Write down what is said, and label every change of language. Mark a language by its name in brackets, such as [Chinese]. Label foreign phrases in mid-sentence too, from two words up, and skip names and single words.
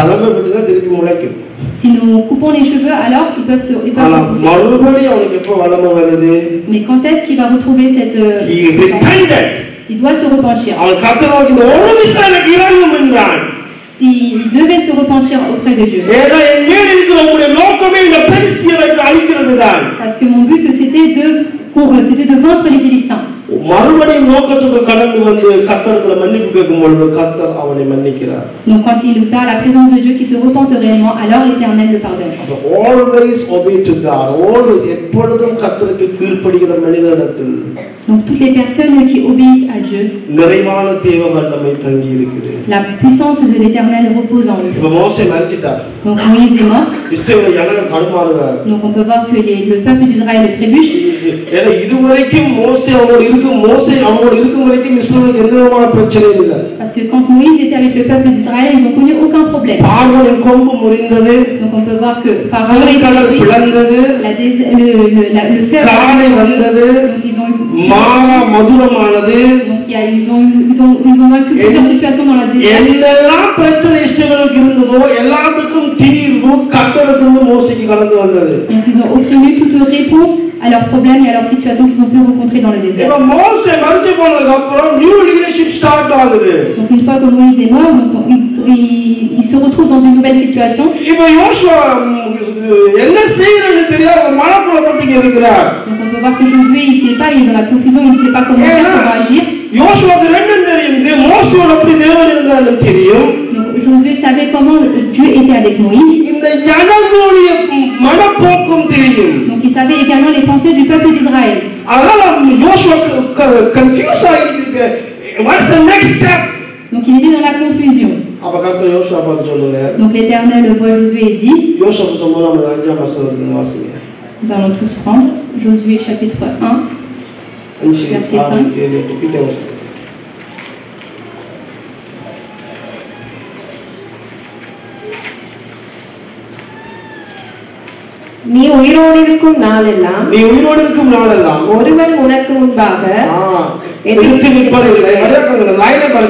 [French] Si nous coupons les cheveux, alors ils peuvent repousser. Mais quand est-ce qu'il va retrouver cette il doit se repentir. s'il devait se repentir auprès de Dieu. [Tamil] ஏன்னா என் மேல் இருக்கிற உங்களுடைய நோக்கமே இந்த பெலிஸ்தியரை அழிக்கிறது தான். [French] Parce que mon but c'était de vaincre les Philistins. [Tamil] மறுபடியும் நோக்கத்துக்கு கடந்து வந்து கர்த்தரிடத்தில் மன்னிப்பு கேட்கும்போது கர்த்தர் அவனை மன்னிக்கிறார். [French] Donc quand il lutta à la présence de Dieu qui se repente réellement, alors l'Éternel le pardonne. [English] Always obey to God. Always [Tamil] எப்பொழுதும் கர்த்தருக்கு கீழ்ப்படிகிற மனிதனிடத்தில் [French] Donc toutes les personnes qui obéissent à Dieu, [Tamil] நிறைவான தேவ வல்லமை தங்கி இருக்குது. [French] la puissance de l'Éternel repose en eux. [Tamil] இப்ப மோசே மரிச்சிட்டார். [French] Donc Moïse est mort. [Tamil] இஸ்ரவேல் ஜனங்கள் தடுமாறுகிறார். [French] Donc on peut voir que le peuple d'Israël trébuche. [Tamil] ஏன்னா இதுவரைக்கும் மோசே அவங்களோடு இருக்கும் வரைக்கும் இஸ்ரவேலுக்கு எந்த விதமான பிரச்சனையும் இல்லை. [French] Parce que quand Moïse était avec le peuple d'Israël, ils n'ont connu aucun problème. [Tamil] பார்வோனின் கொம்பு முறிந்தது. [French] Donc on peut voir que Pharaon est [Tamil] பிளந்தது. [French] le fleuve [Tamil] காணை வந்தது. [French] donc ils ont eu [Tamil] மாறா மதுரமானது. [French] donc ils ont vaincu plusieurs situations dans la désert. [Tamil] என்னெல்லாம் பிரச்சனை இஸ்ரவேலுக்கு இருந்ததோ எல்லாத்துக்கும் தீர்வு கர்த்தரிடமிருந்து மோசேக்கு கடந்து வந்தது. [French] Donc ils ont obtenu toute réponse à leurs problèmes et à leurs situations qu'ils ont pu rencontrer dans le désert. [Tamil] இப்ப மோசே மரிச்சு போனதுக்கு அப்புறம் [English] new leadership start [Tamil] ஆகுது. [French] Donc une fois que Moïse est mort, donc il se retrouve dans une nouvelle situation. [Tamil] இப்ப யோசுவா என்ன செய்யறன்னு தெரியாத மனக்குழப்பத்துக்கு இருக்கிறார். [French] Donc on peut voir que Josué il sait pas, il est dans la confusion, il ne sait pas comment faire, comment agir. [Tamil] யோசுவாக்கு ரெண்டு தெரியும். மோசேயோட எப்படி தேவன் இருந்தாலும் தெரியும். [French] Donc Josué savait comment Dieu était avec Moïse. [Tamil] இந்த ஜனங்களுடைய மனப்போக்கும் தெரியும். [French] Donc il savait également les pensées du peuple d'Israël. [Tamil] அதனால யோசுவா கன்ஃபியூஸ் ஆகிட்டு [English] what's the next step? [French] Donc il était dans la confusion. [Tamil] அப்ப கர்த்தர் யோசுவா பார்த்து சொல்றார். [French] Donc l'Éternel voit Josué et dit, [Tamil] யோசுவா சொல்லும்போது நம்ம 5ஆம் வசனத்துல வாசிங்க. [French] nous allons tous prendre Josué chapitre 1 verset 5. [Tamil] நீ உயிரோடு இருக்கும் நாளெல்லாம் ஒருவன் உனக்கு முன்பாக எதிர்த்து நிற்பதில்லை. லைனை பாருங்க.